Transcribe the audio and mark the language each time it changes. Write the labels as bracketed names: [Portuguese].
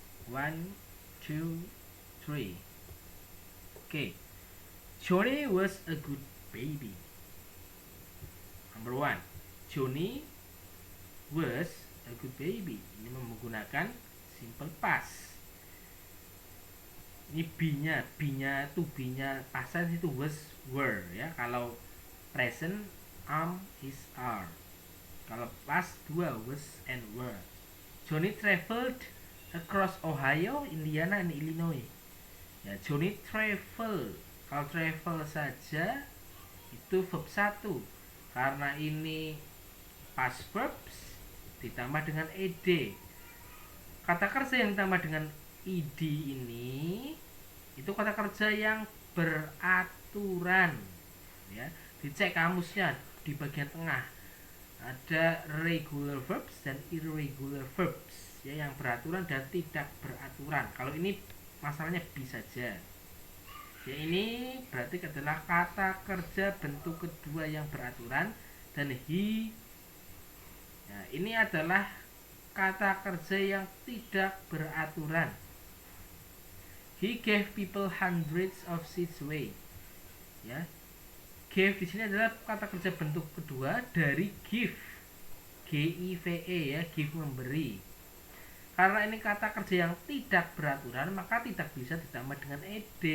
[English] 1, 2, 3. Okay. Johnny was a good baby. Number 1. Johnny was a good baby. [Indonesian] Ini menggunakan simple past. Ini B-nya to B-nya past tense itu was, were ya. Kalau present is, are. Kalau [English] past 2 was and were. Johnny traveled across Ohio, Indiana, and Illinois. [Indonesian] Ya, Johnny travel. Kalau travel saja itu verb 1. Karena ini past verbs ditambah dengan ed. Kata kerja yang ditambah dengan id ini itu kata kerja yang beraturan ya. Dicek kamusnya di bagian tengah ada regular verbs dan irregular verbs ya, yang beraturan dan tidak beraturan. Kalau ini masalahnya bisa saja ya, ini berarti adalah kata kerja bentuk kedua yang beraturan. Dan he ya, ini adalah kata kerja yang tidak beraturan. [English] He gave people hundreds of seeds away ya. [Indonesian] Give di sini adalah kata kerja bentuk kedua dari give, give ya, give memberi. Karena ini kata kerja yang tidak beraturan, maka tidak bisa ditambah dengan ed.